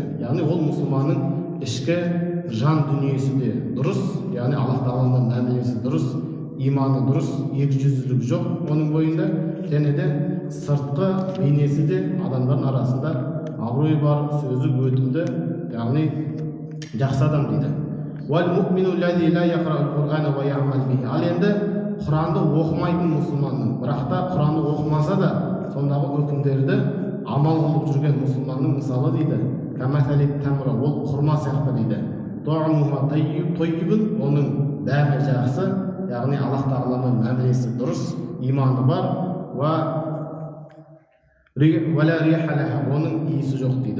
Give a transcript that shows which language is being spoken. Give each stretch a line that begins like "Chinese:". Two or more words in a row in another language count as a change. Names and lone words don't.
Kazakh: Яғни ол мұсылманның ішкі жан дүниесі де дұрыс, яғни Аллах Тағаланың мәмілесі дұрыс, иманы дұрыс, екіжүзділік жоқ оның бойында, және де сыртқы бейнесі де адамдардың арасында абырой бар, сөзі өтімді, яғни жақсы адам дейді.
Arabic: والمؤمن الذي لا يقرأ القرآن ويعمل به.
Kazakh: Ал енді Құранды оқымайтын мұсылманның, бірақ та Құранды оқымаса да сондағы үкімдерді амал қылып жүрген мұсылманның мысалы дейді,
Arabic: كمثل التمرة,
Kazakh: ол құрма сияқты дейді.
Arabic: طعمها طيب,
Kazakh: оның дәмі жақсы, яғни Аллах тағаланың мәмілесі дұрыс, иманы бар,
Arabic: ولا ريح لها,
Kazakh: оның иісі жоқ дейді.